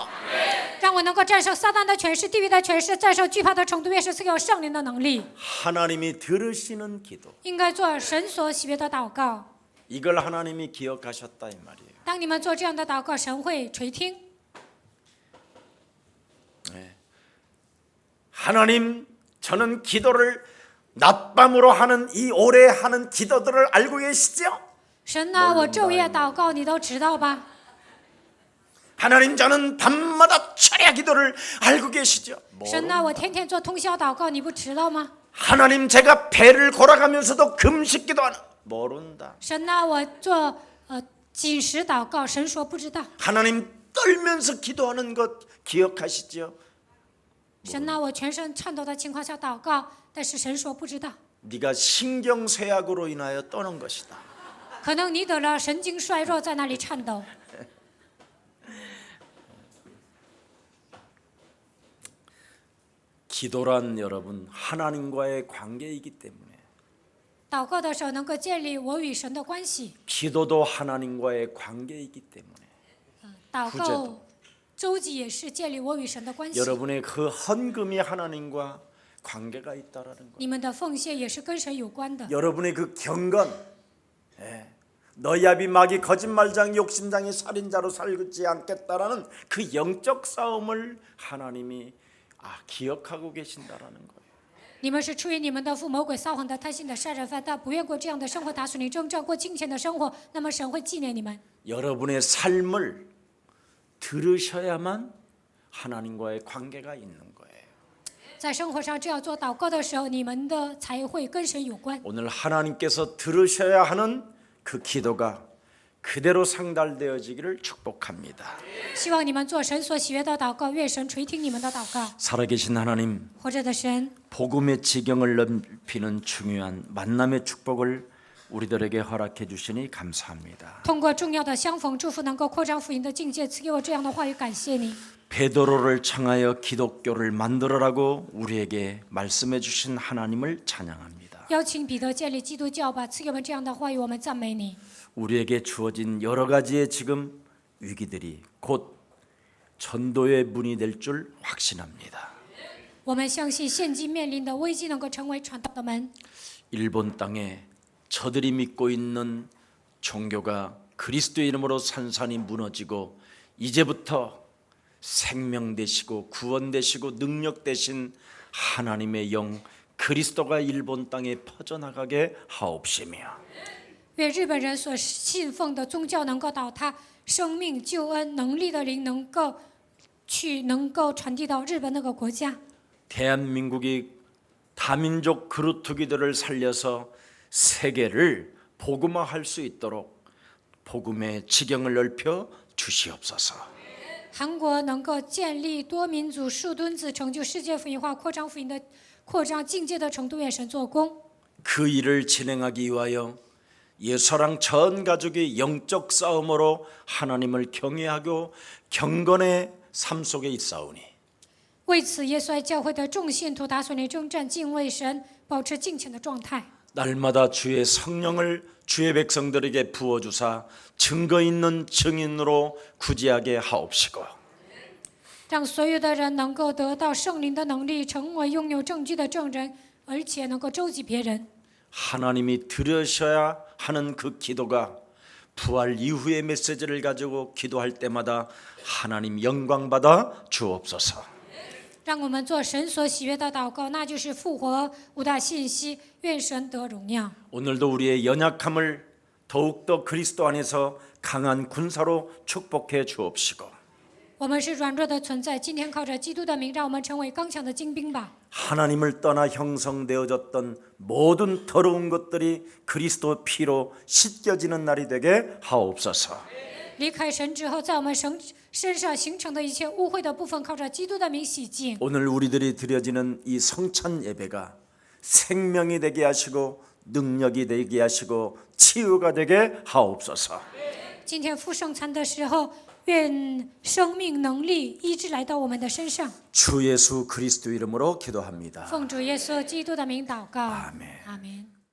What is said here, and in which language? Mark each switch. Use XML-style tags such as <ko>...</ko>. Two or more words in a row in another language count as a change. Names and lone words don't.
<zh>让我能够战胜撒旦的权势、地狱的权势，战胜惧怕的程度，也是赐给我圣灵的能力。</zh> <ko>하나님이 들으시는 기도,</ko> <zh>应该做神所喜悦的祷告。</zh> <ko>이걸 하나님이 기억하셨다 이 말이에요.</ko> <zh>当你们做这样的祷告，神会垂听。</zh> <ko>하나님, 저는 기도를 낮밤으로 하는 이 오래 하는 기도들을 알고 계시죠?</ko> <zh>神啊，我昼夜祷告，你都知道吧？</zh> <ko>하나님, 저는 밤마다 철야 기도를 알고 계시죠?</ko> <zh>神啊，我天天做通宵祷告，你不知道吗？</zh> <ko>하나님, 제가 배를 골아가면서도 금식 기도하는 모른다.</ko> <zh>神啊，我做禁食祷告，神说不知道。</zh> <ko>하나님, 떨면서 기도하는 것 기억하시죠?</ko> <zh>神啊，我全身颤抖的情况下祷告，但是神说不知道。</zh> <ko>네가 신경쇠약으로 인하여 떠는 것이다.</ko> <zh>可能你得了神经衰弱，在那里颤抖。</zh> <ko>기도란 여러분 하나님과의 관계이기 때문에</ko> <zh>祷告的时候能够建立我与神的关系，</zh> <ko>기도도 하나님과의 관계이기 때문에</ko> <zh>祷告周记也是建立我与神的关系。</zh> <ko>여러분의 그 헌금이 하나님과 관계가 있다라는 거예요.</ko> <zh>你们的奉献也是跟神有关的。</zh> <ko>여러분의 그 경건, 너희압이 마귀 거짓말장 욕심장이 살인자로 살지 않겠다라는 그 영적 싸움을 하나님이 기억하고 계신다라는 거예요.</ko> <zh>你们是出于你们的父魔鬼撒谎的贪心的杀人犯，但不愿过这样的生活，打属灵征战，过金钱的生活，那么神会纪念你们。</zh> <ko>여러분의 삶을 들으셔야만 하나님과의 관계가 있는 거예요.</ko> <zh>在生活上，只要做祷告的时候，你们的才会跟神有关。</zh> <ko>오늘 하나님께서 들으셔야 하는 그 기도가 그대로 상달되어지기를 축복합니다.</ko> <zh>希望你们做神所喜悦的祷告，愿神垂听你们的祷告。</zh> <ko>살아계신 하나님,</ko> <zh>活着的神，</zh> <ko>복음의 지경을 넓히는 중요한 만남의 축복을 우리들에게 허락해 주시니 감사합니다.</ko> <zh>通过重要的相逢祝福，能够扩张福音的境界，赐给我这样的话语，感谢你。</zh> <ko>베드로를 청하여 기독교를 만들어라고 우리에게 말씀해 주신 하나님을 찬양합니다.</ko> <zh>邀请彼得建立基督教吧，赐给我们这样的话语，我们赞美你。</zh> <ko>우리에게 주어진 여러 가지의 지금 위기들이 곧 전도의 문이 될 줄 확신합니다.</ko> <zh>我们相信现今面临的危机能够成为传道的门。</zh> <ko>일본 땅에 저들이 믿고 있는 종교가 그리스도의 이름으로 산산이 무너지고 이제부터 생명 되시고 구원 되시고 능력 되신 하나님의 영 그리스도가 일본 땅에 퍼져나가게 하옵시며</ko> <zh>愿日本人所信奉的宗教能够倒塌，生命、救恩、能力的灵能够传递到日本那个国家。</zh> <ko>대한민국이 다민족 그루트기들을 살려서 세계를 복음화할 수 있도록 복음의 지경을 넓혀 주시옵소서.</ko> <zh>韩国能够建立多民族树墩子，成就世界福音化、扩张福音的扩张境界的程度，愿神做工。</zh> <ko>그 일을 진행하기 위하여 예서랑 전 가족이 영적 싸움으로 하나님을 경외하고 경건의 삶 속에 있사오니</ko> <zh>为此，耶稣爱教会的众信徒打算来征战，敬畏神，保持敬虔的状态。</zh> <ko>날마다 주의 성령을 주의 백성들에게 부어주사 증거 있는 증인으로 구제하게 하옵시고</ko> <zh>让所有的人能够得到圣灵的能力，成为拥有证据的证人，而且能够周济别人。</zh> <ko>하나님이 들으셔야 하는 그 기도가 부활 이후의 메시지를 가지고 기도할 때마다 하나님 영광 받아 주옵소서.</ko> <zh>让我们做神所喜悦的祷告，那就是复活五大信息，愿神得荣耀。</zh> <ko>오늘도 우리의 연약함을 더욱더 그리스도 안에서 강한 군사로 축복해 주옵시고</ko> <zh>我们是软弱的存在，今天靠着基督的名，让我们成为刚强的精兵吧。</zh> <ko>하나님을 떠나 형성되어졌던 모든 더러운 것들이 그리스도 피로 씻겨지는 날이 되게 하옵소서.</ko> <zh>离开神之后，在我们身上形成的一切污秽的部分，靠着基督的名洗净。</zh> <ko>오늘 우리들이 드려지는 이 성찬 예배가 생명이 되게 하시고 능력이 되게 하시고 치유가 되게 하옵소서.</ko> <zh>今天复圣餐的时候，愿生命能力医治来到我们的身上。</zh> <ko>주 예수 그리스도 이름으로 기도합니다.</ko> <zh>奉主耶稣基督的名祷告，</zh> <ko>아멘.</ko> <zh>阿门。</zh>